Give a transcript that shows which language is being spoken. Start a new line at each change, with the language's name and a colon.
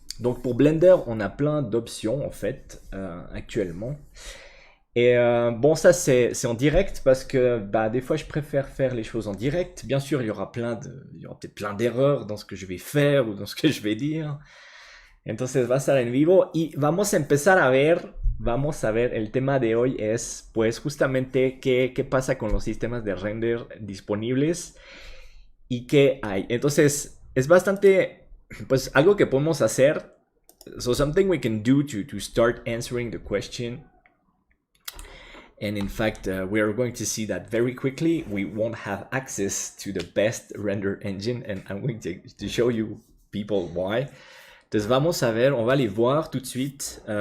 French: Donc pour Blender, on a plein d'options en fait actuellement. Et bon, ça c'est en direct parce que des fois je préfère faire les choses en direct. Bien sûr, il y aura peut-être plein d'erreurs dans ce que je vais faire ou dans ce que je vais dire.
Spanish: Entonces va a ser en vivo y vamos a empezar a ver, el tema de hoy es pues justamente qué pasa con los sistemas de render disponibles y qué hay. Entonces es bastante, pues algo que podemos hacer.
English: So something we can do to start answering the question. And in fact, we are going to see that very quickly. We won't have access to the best render engine, and I'm going to show you people why.
Spanish: Entonces vamos a ver,
French: on va aller voir tout de suite.